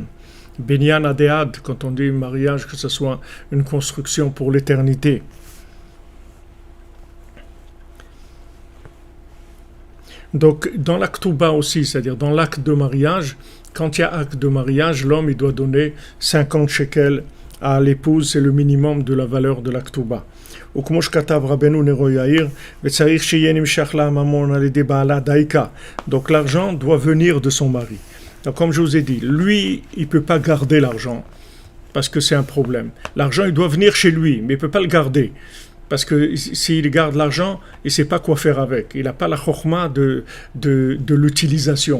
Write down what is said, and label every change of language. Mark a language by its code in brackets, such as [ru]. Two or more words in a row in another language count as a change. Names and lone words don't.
[he] בנין עדי עד, [fr] quand on dit mariage, que ce soit une construction pour l'éternité. Donc, dans l'actuba aussi, c'est-à-dire dans l'acte de mariage, quand il y a acte de mariage, l'homme il doit donner 50 shekels à l'épouse, c'est le minimum de la valeur de l'actuba. [he] וכמו שכתב רבנו נרו יאיר, וצריך שיהיה נמשך לה הממון על ידי בעלה דייקה. [fr] Donc l'argent doit venir de son mari. Donc comme je vous ai dit, lui, il ne peut pas garder l'argent, parce que c'est un problème. L'argent, il doit venir chez lui, mais il ne peut pas le garder. Parce que s'il garde l'argent, il ne sait pas quoi faire avec. Il n'a pas la chokhma de l'utilisation.